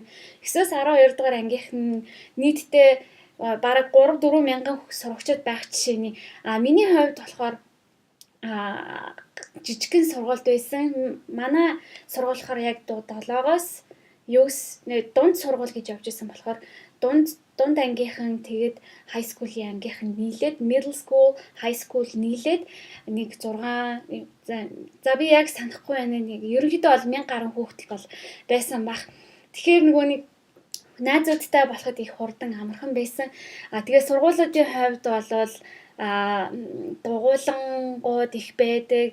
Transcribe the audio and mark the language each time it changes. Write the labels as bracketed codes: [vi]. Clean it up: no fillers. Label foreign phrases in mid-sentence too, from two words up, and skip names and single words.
[mn] 9-өөс 12 дугаар ангийнхан нийтдээ бараг 3-4 мянган сурагчид байх жишээний. Миний хувьд болохоор жижигхэн сургуульд байсан. Манай сургууль болохоор яг 7-оос 9 дунд сургууль гэж явж байсан болохоор дунд ангийнхан тэгээд [en] high school- [mn] ийн ангийнхан нийлээд [en] middle school, high school [mn] нийлээд нэг 6 за би яг санахгүй байна. Нэг ерөнхийдөө бол 1000 гаруй хүүхдэл бол байсан бах. Тэгэхээр нөгөө нэг найзуудтай болоход их хурдан амархан байсан. Тэгээд сургуулиудын хувьд болвол дугуулангууд их байдаг.